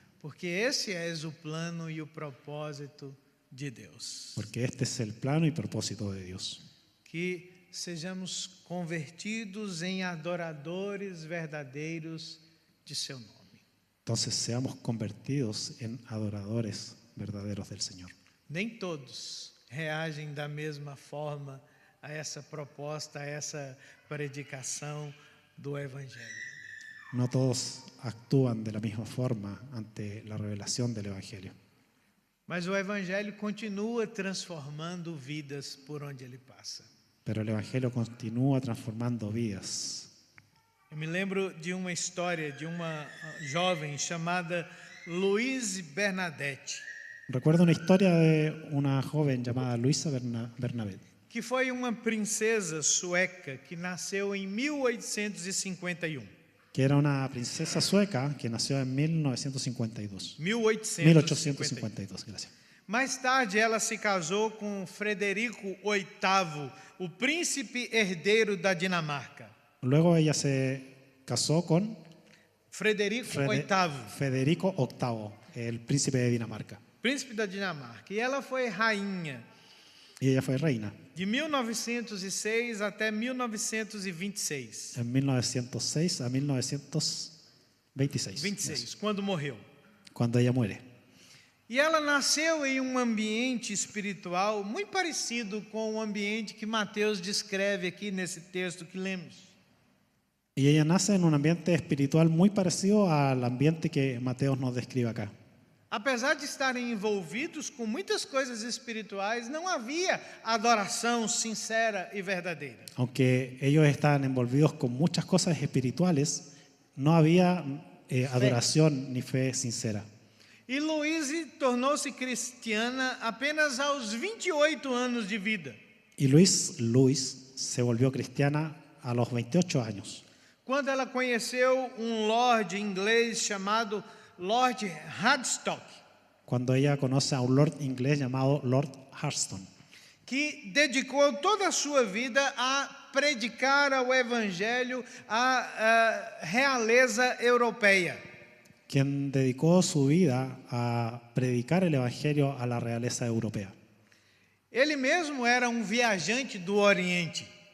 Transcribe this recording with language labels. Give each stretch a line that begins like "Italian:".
Portuguese: Porque esse é o plano e o propósito de Deus.
Spanish: Porque este es el plano y propósito de Dios.
Portuguese: Que sejamos convertidos em adoradores verdadeiros de seu nome.
Spanish: Entonces seamos convertidos en adoradores verdaderos del Señor.
Portuguese: Nem todos reagem da mesma forma a essa proposta, a essa predicação do Evangelho.
Spanish: No todos actúan de la misma forma ante la revelación del Evangelio.
Portuguese: Mas o Evangelho continua transformando vidas por onde ele passa.
Spanish: Pero el Evangelio continúa transformando vidas.
Portuguese: Eu me lembro de uma história de uma jovem chamada Louise Bernadette,
Spanish: Recuerdo una historia de una joven llamada Luisa Bernabé,
Portuguese: que foi uma princesa sueca que nasceu em 1851.
Spanish: que era una princesa sueca que nació en 1952.
Portuguese: 1852.
Spanish: 1852, gracias.
Portuguese: Mais tarde, ela se casou com Frederico VIII, o príncipe herdeiro da Dinamarca.
Spanish: Luego ella se casó con
Portuguese: Frederico VIII,
Spanish: Federico VIII, el príncipe de Dinamarca.
Portuguese: príncipe da Dinamarca. E ela foi rainha
Spanish: Y ella fue reina
Portuguese: de 1906 até 1926.
Spanish: en 1906 a 1926,
Portuguese: 26, quando morreu.
Spanish: cuando ella muere.
Portuguese: E ela nasceu em um ambiente espiritual muito parecido com o ambiente que Mateus descreve aqui nesse texto que lemos.
Spanish: Y ella nace en un ambiente espiritual muy parecido al ambiente que Mateo nos describe acá.
Portuguese: Apesar de estarem envolvidos com muitas coisas espirituais, não havia adoração sincera e verdadeira.
Spanish: Aunque ellos estaban envolvidos con muchas cosas espirituales, no había adoración ni fe sincera.
Portuguese: E Louise tornou-se cristiana apenas aos 28 anos de vida,
Spanish: Y Luis se volvió cristiana a los 28 años,
Portuguese: quando ela conheceu um lord inglês chamado Lord Hadstock,
Spanish: cuando ella conoce a un lord inglés llamado Lord Hurston,
Portuguese: que dedicou toda a sua vida a predicar o evangelho à realeza europeia.
Spanish: quien dedicó su vida a predicar el evangelio a la realeza europea.
Portuguese: Ele mesmo era um viajante do Oriente,